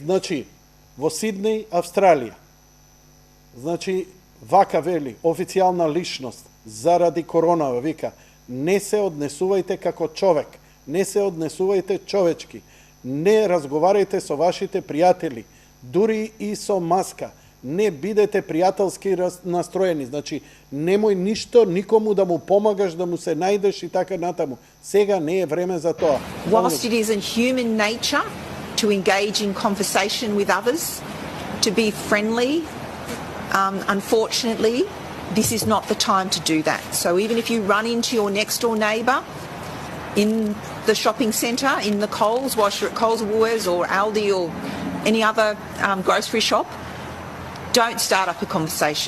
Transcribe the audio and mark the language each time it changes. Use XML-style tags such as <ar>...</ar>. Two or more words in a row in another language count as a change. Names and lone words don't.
<mk>Значи, во Сиднеј, Австралија, значи, вака вели, официјална личност, заради коронава, вика, не се однесувајте како човек, не се однесувајте човечки, не разговарајте со вашите пријатели, дури и со маска, не бидете пријателски настроени, значи, немој ништо никому да му помагаш, да му се најдеш и така натаму. Сега не е време за тоа.</mk> <en>Whilst it is in human nature to engage in conversation with others, to be friendly, unfortunately, this is not the time to do that. So even if you run into your next door neighbour in the shopping centre, in the Coles, whilst you're at Coles or Woolworths or Aldi or any other grocery shop, don't start up a conversation.</en>